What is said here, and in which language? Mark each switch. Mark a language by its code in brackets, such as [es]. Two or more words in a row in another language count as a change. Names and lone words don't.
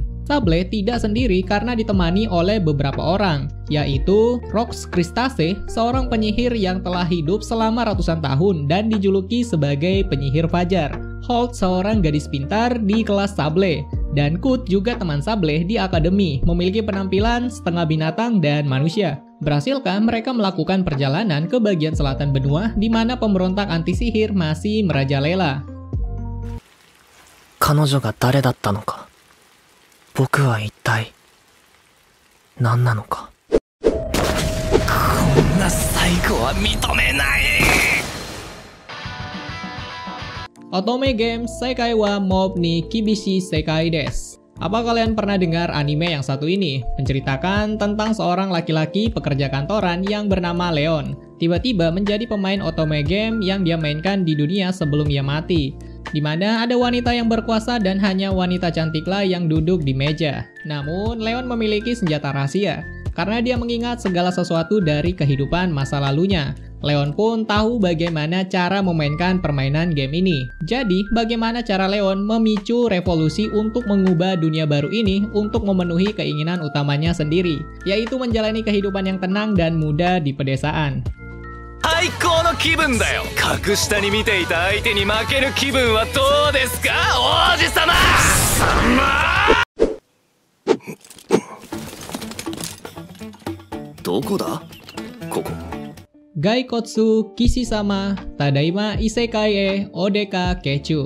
[id] Sable tidak sendiri karena ditemani oleh beberapa orang, yaitu Rox Crystase, seorang penyihir yang telah hidup selama ratusan tahun dan dijuluki sebagai penyihir fajar, Holt, seorang gadis pintar di kelas Sable, dan Kut juga teman Sable di akademi, memiliki penampilan setengah binatang dan manusia. Berhasilkah mereka melakukan perjalanan ke bagian selatan benua di mana pemberontak anti sihir masih merajalela? [ja] 彼女が誰だったのか。僕は一体何なのか。こんな最後は認めない。 Otome Game Sekai wa Mob ni Kibishi Sekai desu. [id] Apa kalian pernah dengar anime yang satu ini? Menceritakan tentang seorang laki-laki pekerja kantoran yang bernama Leon. Tiba-tiba menjadi pemain otome game yang dia mainkan di dunia sebelum ia mati. Di mana ada wanita yang berkuasa dan hanya wanita cantiklah yang duduk di meja. Namun, Leon memiliki senjata rahasia karena dia mengingat segala sesuatu dari kehidupan masa lalunya. Leon pun tahu bagaimana cara memainkan permainan game ini. Jadi, bagaimana cara Leon memicu revolusi untuk mengubah dunia baru ini untuk memenuhi keinginan utamanya sendiri, yaitu menjalani kehidupan yang tenang dan mudah di pedesaan. [ja] 最高の気分だよ。格下に見ていた相手に負ける気分はどうですか、王子様。どこだここ。 Gaikotsu Kishisama Tadaima Isekai e Odeka Kechu.